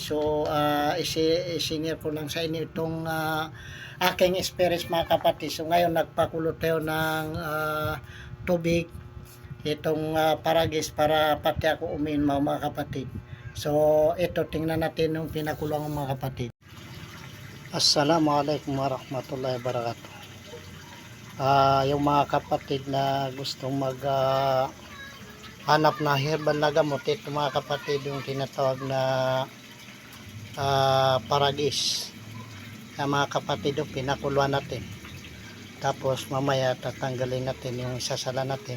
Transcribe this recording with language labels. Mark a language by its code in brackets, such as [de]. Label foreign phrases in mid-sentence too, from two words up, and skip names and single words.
[tl] So isinir ko lang sa inyo itong aking experience mga kapatid. So ngayon nagpakulot tayo ng tubig, itong paragis para pati ako uminom mga kapatid. So ito tingnan natin yung pinakulang mga kapatid. [ar] السلام عليكم ورحمة الله وبركاته. [tl] Yung mga kapatid na gustong mag hanap na herbal na gamot, ito mga kapatid yung tinatawag na paragis. Mga kapatid yung pinakuluan natin. Tapos mamaya tatanggalin natin yung sasala natin.